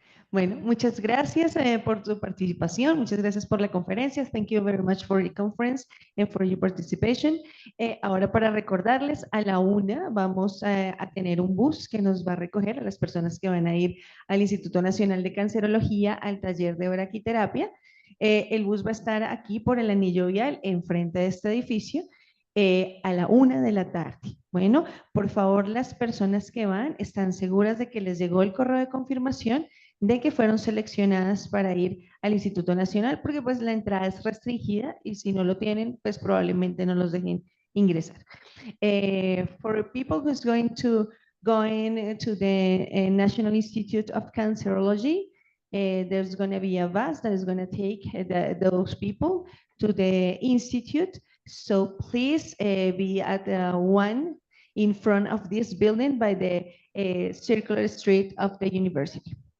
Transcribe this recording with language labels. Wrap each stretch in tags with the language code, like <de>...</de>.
<es>Bueno, muchas gracias por su participación. Muchas gracias por la conferencia.</es> <en>Thank you very much for the conference and for your participation.</en> <es>Ahora para recordarles, a la 1 vamos a tener un bus que nos va a recoger a las personas que van a ir al Instituto Nacional de Cancerología al taller de braquiterapia. El bus va a estar aquí por el anillo vial enfrente de este edificio a la 1 de la tarde. Bueno, por favor, las personas que van están seguras de que les llegó el correo de confirmación de que fueron seleccionadas para ir al Instituto Nacional, porque pues la entrada es restringida y si no lo tienen, pues probablemente no los dejen ingresar.</es> <en>For people who's going to the National Institute of Cancerology, there's going to be a bus that is going to take those people to the institute. So please be at 1 in front of this building by the circular street of the university.</en>